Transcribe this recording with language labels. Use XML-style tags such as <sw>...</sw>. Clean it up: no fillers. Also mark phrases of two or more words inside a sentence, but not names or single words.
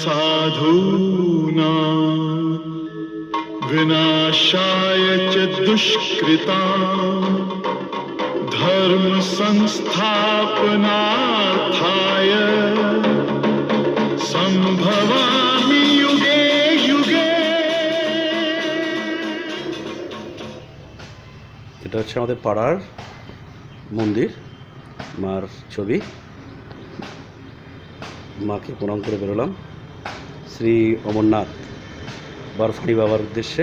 <sa>साधूनां विनाशाय च दुष्कृतां धर्म संस्थापनार्थाय संभवामि युगे युगे।</sa> <bn>এটা হচ্ছে আমাদের পাড়ার মন্দির, মার ছবি। মাকে প্রণাম করে বেরোলাম শ্রী অমরনাথ বরফানি বাবার উদ্দেশ্যে।</bn>